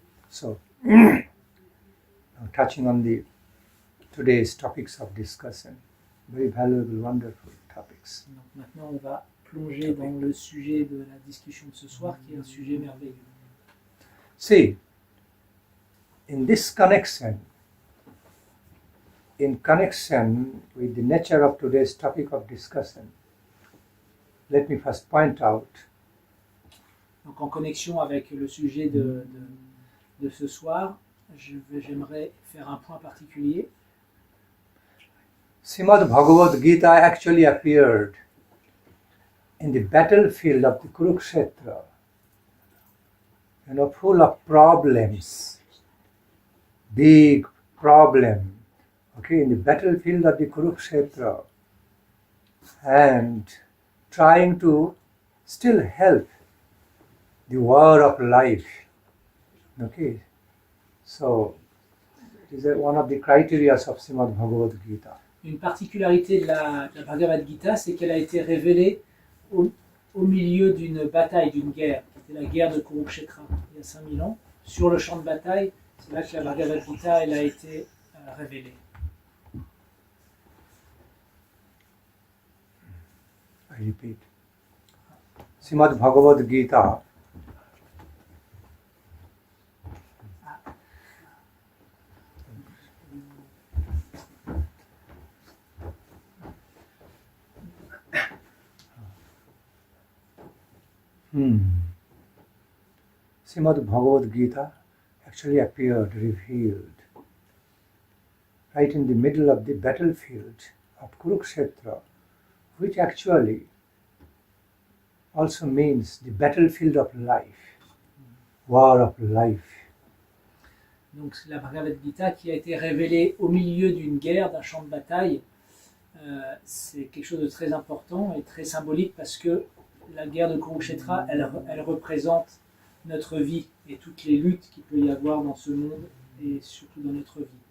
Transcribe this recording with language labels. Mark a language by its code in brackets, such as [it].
[en] So, now touching on today's topics of discussion, very valuable, wonderful topics. [fr] Donc maintenant, on va plonger dans le sujet de la discussion de ce soir, qui est un sujet merveilleux. [en] See, in this connection, in connection with the nature of today's topic of discussion, let me first point out. [fr] Donc en connexion avec le sujet de ce soir, j'aimerais faire un point particulier. [en] Srimad Bhagavad-gita actually appeared in the battlefield of the Kuruksetra, full of problems, big problem, in the battlefield of the Kuruksetra, and trying to still help the war of life. So it is one of the criteria of Srimad Bhagavad-gita. [fr] Une particularité de la Bhagavad-gita, c'est qu'elle a été révélée au milieu d'une bataille, d'une guerre, qui était la guerre de Kuruksetra, il y a 5000 ans. Sur le champ de bataille, c'est là que la Bhagavad-gita elle a été révélée. [en] I repeat. Srimad Bhagavad-gita Srimad Bhagavad-gita actually appeared, revealed, right in the middle of the battlefield of Kuruksetra, which actually also means the battlefield of life, war of life. [fr] Donc la Bhagavad-gita qui a été révélée au milieu d'une guerre, d'un champ de bataille, c'est quelque chose de très important et très symbolique, parce que la guerre de Kuruksetra, elle représente notre vie et toutes les luttes qu'il peut y avoir dans ce monde et surtout dans notre vie.